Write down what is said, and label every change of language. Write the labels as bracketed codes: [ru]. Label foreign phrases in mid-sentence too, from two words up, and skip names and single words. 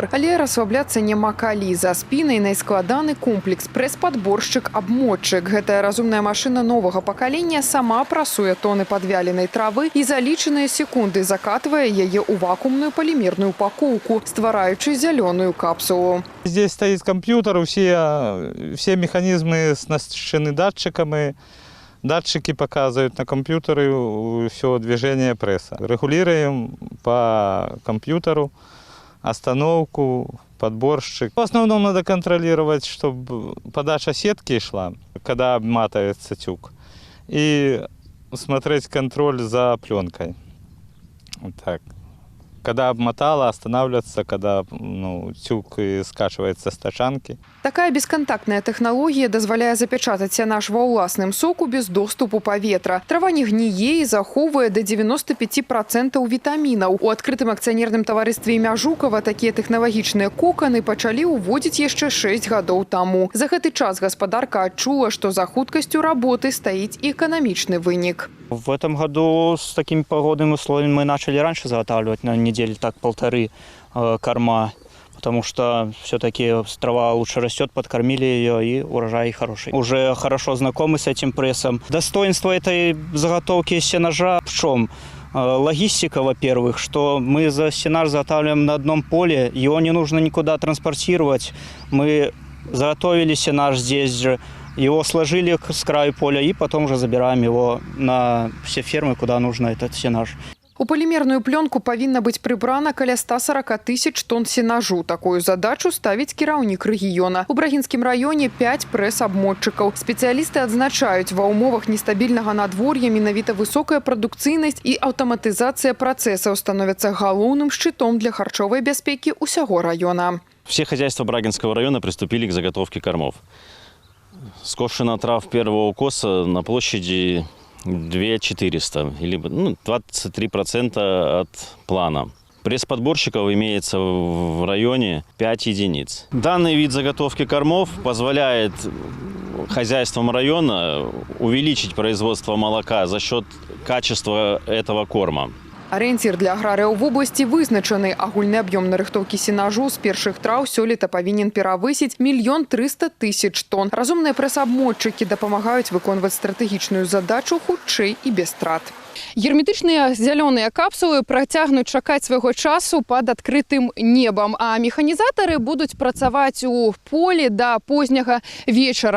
[be] Але расслабляцца няма калі. За спінай найскладаны комплекс прэс-падборшчык абмотчык. Гэтая разумная машына новага пакалення сама прасуе тоны падвяленай травы і за лічаныя секунды закатвае яе ў вакуумную палімерную упакоўку, ствараючы зялёную капсулу. [ru] Здесь стоит компьютер, все механизмы оснащены датчиками. Датчики показывают на компьютере все движение пресса. Регулируем по компьютеру остановку, подборщик. В основном надо контролировать, чтобы подача сетки шла, когда обматывается тюк. И смотреть контроль за пленкой. Вот так. Когда обмотала, останавливаться, когда тюк скачивается с тачанки. [be] Такая бесконтактная тэхналогія дазваляе запячатаць сянаж ва ўласным соку без доступу паветра. Трава не гніе і захоўвае да 95% вітамінаў. У адкрытым акцыянерным таварыстве імя Жукава такія тэхналагічныя коканы пачалі ўводзіць яшчэ 6 гадоў таму. За гэты час гаспадарка адчула, што за хуткасцю работы стаіць і эканамічны вынік. [ru] В этом году с такими погодными условиями мы начали раньше заготавливать, на недели так полторы корма, потому что все-таки трава лучше растет, подкормили ее и урожай хороший. Уже хорошо знакомы с этим прессом. Достоинство этой заготовки сенажа в чем? Логистика, во-первых, что мы за сенаж заготавливаем на одном поле, его не нужно никуда транспортировать. Мы заготовили сенаж здесь же, его сложили с краю поля и потом уже забираем его на все фермы, куда нужно этот сенаж. [be] У палімерную пленку павінна быць прыбрана каля 140 тысяч тонн сенажу. Такую задачу ставіць кіраўнік рэгіёна. У Брагінскім раёне 5 прэс-абмотчыкаў. Спецыялісты адзначаюць, ва ўмовах нестабільнага надвор'я менавіта высокая прадукцыйнасць і аўтаматызацыя працэсаў становяцца галоўным шчытом для харчовай бяспекі ўсяго раёна. [ru] Все хозяйства Брагинского района приступили к заготовке кормов. Скошена трав первого укоса на площади 2400, или 23% от плана. Пресс-подборщиков имеется в районе 5 единиц. Данный вид заготовки кормов позволяет хозяйствам района увеличить производство молока за счет качества этого корма. [be] Арыенцір для аграрыяў [ru] в области [be] вызначаны. Агульны аб'ём нарыхтоўкі сенажу з першых траў сёлета павінен перавысіць 1 300 000 тонн. Разумныя прэс-абмотчыкі дапамагаюць выконваць стратэгічную задачу хутчэй і без страт. Герметычныя зялёныя капсулы працягнуць чакаць свайго часу пад адкрытым небам, а механізатары будуць працаваць у полі да позняга вечара.